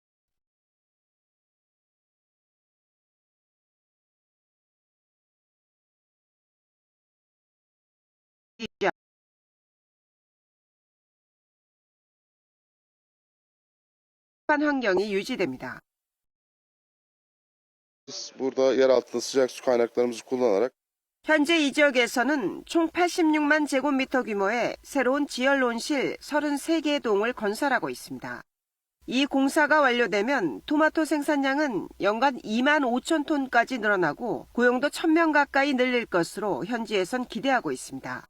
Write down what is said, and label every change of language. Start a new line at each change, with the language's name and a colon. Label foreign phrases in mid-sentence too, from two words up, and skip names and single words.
Korean: 환경이 유지됩니다.
Turkish: Burada yer altında sıcak su kaynaklarımızı kullanarak
Korean: 현재 이 지역에서는 총 86만 제곱미터 규모의 새로운 지열온실 33개 동을 건설하고 있습니다. 이 공사가 완료되면 토마토 생산량은 연간 2만 5천 톤까지 늘어나고 고용도 1,000명 가까이 늘릴 것으로 현지에선 기대하고 있습니다.